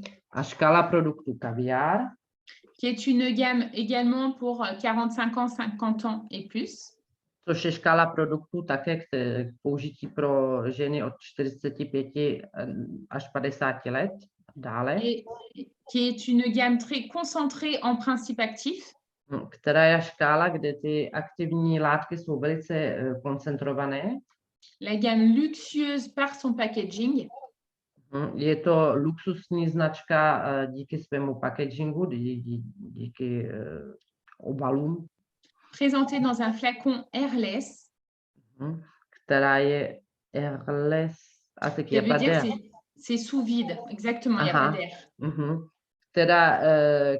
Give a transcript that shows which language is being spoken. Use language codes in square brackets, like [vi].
[cs] A škála produktů kaviár, [fr] qui est une gamme également pour 45 ans, 50 ans et plus. [cs] Což je škála produktů také k použití pro ženy od 45 až 50 let. Dále. [fr] Et qui est une gamme très concentrée en principes actifs. [cs] Která je škála, kde ty aktivní látky jsou velice koncentrované. [fr] La gamme luxueuse par son packaging. [cs] Je to luxusní značka díky svému packagingu, díky obalům. [fr] Présentée dans un flacon airless. [cs] Která je airless. A tak je [fr] pas d'air. C'est sous vide, exactement, il n'y a pas d'air.